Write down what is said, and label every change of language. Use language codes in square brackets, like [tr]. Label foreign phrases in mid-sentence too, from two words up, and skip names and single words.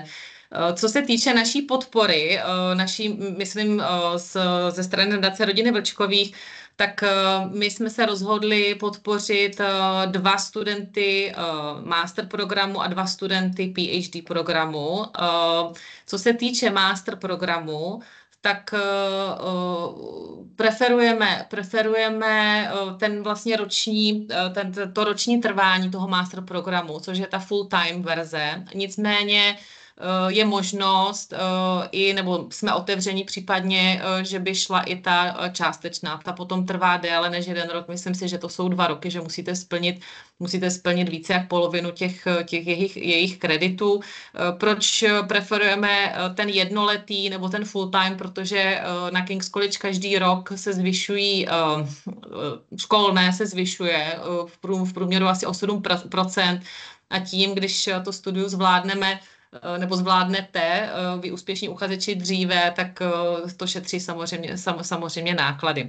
[cs] Co se týče naší podpory, myslím, ze strany nadace rodiny Vlčkových, tak my jsme se rozhodli podpořit 2 studenty master programu a 2 studenty PhD programu. Co se týče master programu, tak preferujeme ten vlastně to roční trvání toho master programu, což je ta full-time verze. Nicméně je možnost, nebo jsme otevření případně, že by šla i ta částečná. Ta potom trvá déle než 1 rok. Myslím si, že to jsou 2 roky, že musíte splnit více jak polovinu těch jejich kreditů. Proč preferujeme ten jednoletý nebo ten [en] full time? [cs] Protože na King's College každý rok se zvyšují, školné se zvyšuje v průměru asi o 7%, a tím, když to studium zvládneme, nebo zvládnete, vy úspěšní uchazeči dříve, tak to šetří samozřejmě náklady.